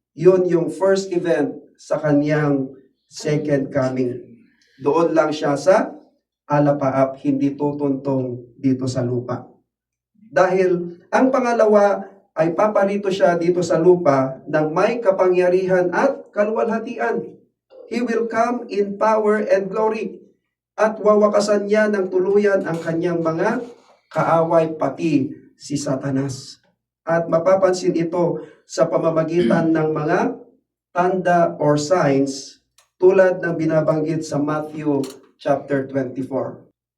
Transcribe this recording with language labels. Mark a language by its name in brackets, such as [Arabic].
[Filipino] Yun yung first event sa kanyang second coming. Doon lang siya sa alapaap, hindi tutuntong dito sa lupa. Dahil ang pangalawa ay paparito siya dito sa lupa ng may kapangyarihan at kaluwalhatian. [English] He will come in power and glory. [Filipino] At wawakasan niya ng tuluyan ang kanyang mga kaaway, pati si Satanas. At mapapansin ito sa pamamagitan ng mga tanda or signs tulad ng binabanggit sa Matthew chapter 24.